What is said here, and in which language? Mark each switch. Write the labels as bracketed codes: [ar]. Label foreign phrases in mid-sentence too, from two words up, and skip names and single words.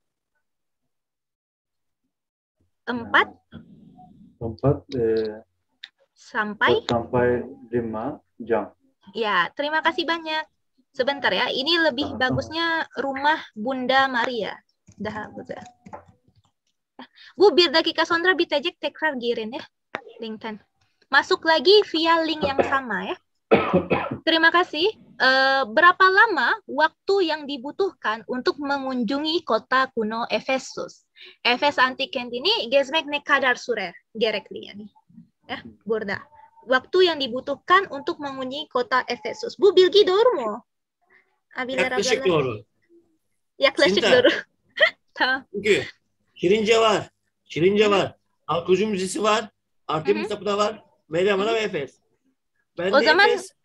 [id] 4 sampai 5 jam. Ya, terima kasih banyak. Sebentar ya, ini lebih bagusnya rumah Bunda Maria. Dah, betul. [tr] Bu, bir dakika sonra bitecek, tekrar girin ya linkten. [id] Masuk lagi via link yang sama ya. Terima kasih. Berapa lama waktu yang dibutuhkan untuk mengunjungi kota kuno Efesus? [tr] Efes antik kent ini gezmek ne kadar sürer gerekli yani. Ya, burada. [id] Waktu yang dibutuhkan untuk mengunjungi kota Efesus. [tr] Bu bilgi doğru mu? Yaklaşık doğru. Yaklaşık doğru. Tamam. Çünkü Şirince var. Alkocu Müzesi var. Artemis Tapınağı var. Meryem Ana ve Efes. Ben O de zaman Efes